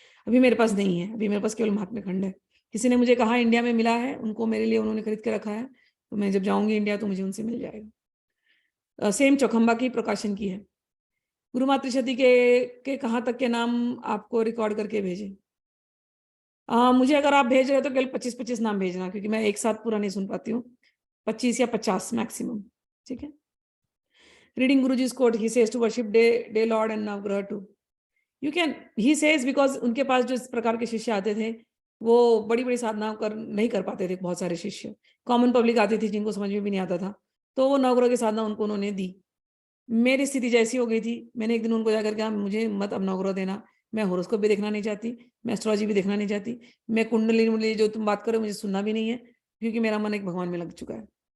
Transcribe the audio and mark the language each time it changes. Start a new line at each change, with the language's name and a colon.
Hindi: अभी मेरे पास नहीं है, अभी मेरे पास केवल महात्म्य खंड है। किसी ने मुझे कहा इंडिया में मिला है, उनको मेरे लिए उन्होंने खरीद के रखा है, तो मैं जब जाऊंगी इंडिया तो मुझे उनसे मिल जाएगा। सेम चौखंबा की प्रकाशन की है। गुरु मातृशती के कहाँ तक के नाम आपको रिकॉर्ड करके भेजे? मुझे अगर आप भेज रहे हो तो केवल 25-25 नाम भेजना, क्योंकि मैं एक साथ पूरा नहीं सुन पाती हूँ, 25 या 50 मैक्सिमम, ठीक है।
English: Reading Guruji's quote, he says to worship day lord and navgraha too. You can, he says because
Hindi: उनके पास जो इस प्रकार के शिष्य आते थे वो बड़ी बड़ी साधना नहीं कर पाते थे, बहुत सारे शिष्य, कॉमन पब्लिक आती थी जिनको समझ में भी नहीं आता था, तो वो नवग्रह की साधना उनको उन्होंने दी। मेरी स्थिति जैसी हो गई थी, मैंने एक दिन उनको जाकर कहा मुझे मत अब नवग्रह देना, मैं होरोस्कोप भी देखना नहीं चाहती, मैं एस्ट्रोलॉजी भी देखना नहीं चाहती, मैं कुंडली जो तुम बात करो मुझे सुनना भी नहीं है, क्योंकि मेरा मन एक भगवान में लग चुका है।